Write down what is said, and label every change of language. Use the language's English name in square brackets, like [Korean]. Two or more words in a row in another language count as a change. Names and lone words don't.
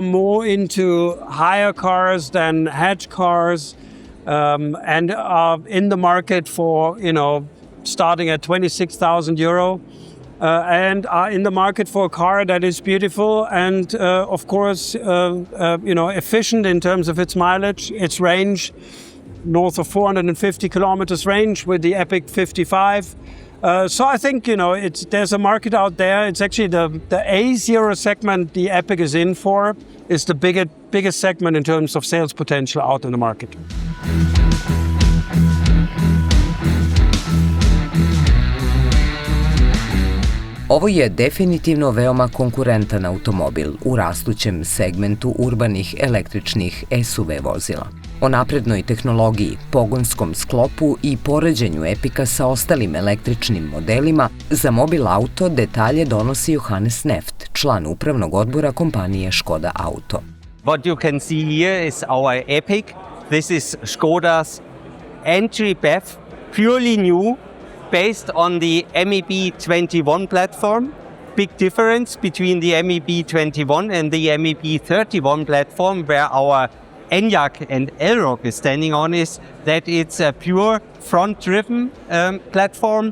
[English] more into higher cars than hatch cars, and are in the market for, starting at 26,000 euro, and are in the market for a car that is beautiful and, of course, efficient in terms of its mileage, its range, north of 450 kilometers range with the Epiq 55. So I think, there's a market out there. It's actually the A0 segment the Epiq is in for is the biggest segment in terms of sales potential out in the market. [Bosnian] Ovo je definitivno veoma konkurentan automobil u rastućem segmentu urbanih električnih SUV vozila. O naprednoj tehnologiji, pogonskom sklopu i poređenju Epiqa sa ostalim električnim modelima, za Mobil Auto detalje donosi Johannes Neft, član upravnog odbora kompanije Škoda Auto. [English] What you can see here is our Epiq. This is Škoda's entry BEV, purely new, based on the MEB 21 platform. Big difference between the MEB 21 and the MEB 31 platform, where our Enyaq and Elroq is standing on, is that it's a pure front-driven platform.